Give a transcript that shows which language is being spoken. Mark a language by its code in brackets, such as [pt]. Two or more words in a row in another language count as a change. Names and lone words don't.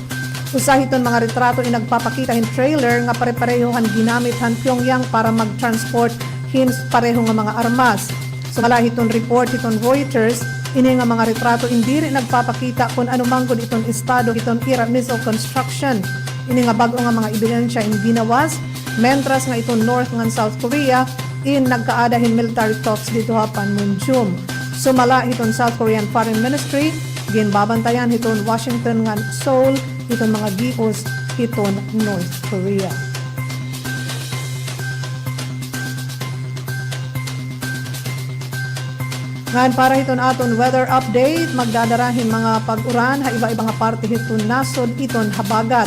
[war] Usa hiton mga retrato in nagpapakita hin trailer nga pare-parehohan ginamit han Pyongyang para mag-transport hin pareho nga mga armas. Sumala hiton report hiton Reuters ini nga mga retrato indiri nagpapakita kung anumang gud iton estado iton ira missile construction. Ini nga bag-o nga mga ebidensya in ginawas mentras nga iton North ngan South Korea in nagkaadahin [en] military talks [war] dito hapan Munjum. Sumala iton South Korean Foreign Ministry ginbabantayan iton Washington ngan Seoul iton mga gios iton North Korea. Ngan para hiton aton [en] weather update, [war] magdadarahin mga pag-uran ha iba-iba nga parte hiton nasod iton habagat.